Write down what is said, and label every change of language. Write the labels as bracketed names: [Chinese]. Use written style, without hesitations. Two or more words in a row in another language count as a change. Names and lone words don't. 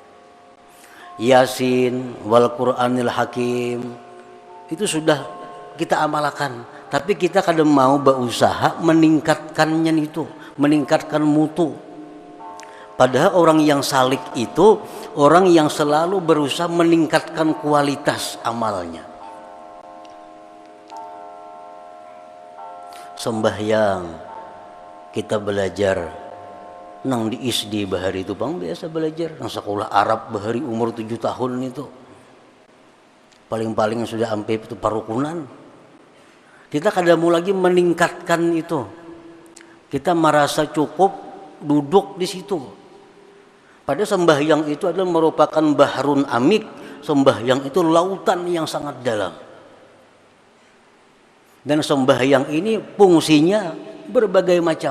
[Arabic] Yasin wal Qur'anil Hakim [Indonesian] itu sudah kita amalkan, tapi kita kadang mau berusaha meningkatkannya itu, meningkatkan mutu. Padahal orang yang salik itu orang yang selalu berusaha meningkatkan kualitas amalnya. [Banjar] Sembahyang kita belajar nang di SD bahari itu bang biasa belajar, nang sekolah Arab bahari umur 7 tahun itu. [Indonesian] Paling-paling sudah sampai itu parukunan. Kita kadang mau lagi meningkatkan itu. Kita merasa cukup duduk di situ. Padahal sembahyang itu adalah merupakan [Arabic] bahrun amik. [Indonesian] Sembahyang itu lautan yang sangat dalam. Dan sembahyang ini fungsinya berbagai macam.